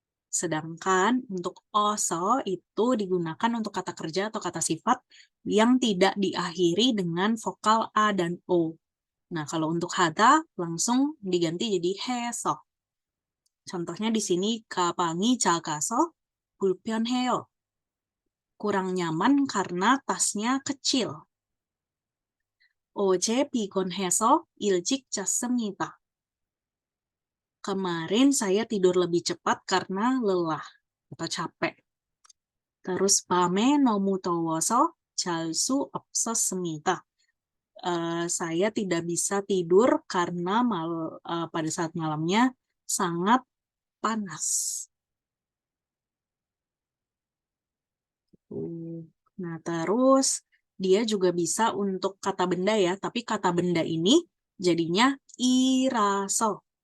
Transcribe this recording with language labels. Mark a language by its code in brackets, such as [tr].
[id] Sedangkan untuk oso itu digunakan untuk kata kerja atau kata sifat yang tidak diakhiri dengan vokal A dan O. Nah, kalau untuk hata langsung diganti jadi heso. Contohnya di sini kapangi [ko] 작아서 불편해요. [id] Kurang nyaman karena tasnya kecil. [ko] 어제 피곤해서 일찍 잤습니다. [id] Kemarin saya tidur lebih cepat karena lelah atau capek. [ko] Terus 밤에 너무 더워서 잘 수 없었습니다. [id] Saya tidak bisa tidur karena pada saat malamnya sangat panas. Nah, terus dia juga bisa untuk kata benda ya, tapi kata benda ini jadinya iraso.